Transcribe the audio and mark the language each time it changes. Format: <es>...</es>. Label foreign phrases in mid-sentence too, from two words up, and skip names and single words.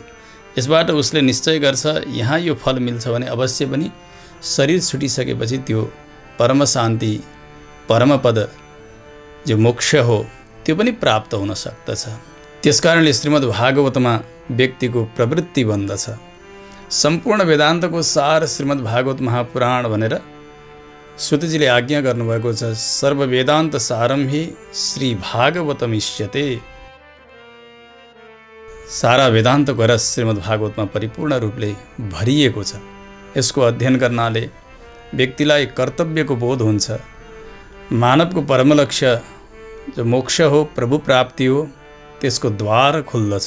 <ne>यसबाट उसले निश्चय गर्छ यहाँ यो फल मिल्छ भने अवश्य पनि शरीर छुटिसकेपछि त्यो परम शान्ति, परम पद जो मोक्ष हो त्यो पनि प्राप्त हुन सक्दछ। त्यसकारणले श्रीमद्भागवतमा व्यक्तिको प्रवृत्ति बन्दछ। सम्पूर्ण वेदान्तको सार श्रीमद्भागवत महापुराण भनेर सुतजीले आज्ञा गर्नुभएको छ।</ne> <sa>सर्व वेदान्त सारम हि श्री भागवतमिष्यते।</sa> <ne>सारा वेदान्तको रस श्रीमद्भागवतमा परिपूर्ण रूपले भरिएको छ। यसको अध्ययन गर्नाले व्यक्तिलाई कर्तव्यको बोध हुन्छ। मानवको परम लक्ष्य जो मोक्ष हो, प्रभु प्राप्ति हो, त्यसको द्वार खुल्दछ।</ne>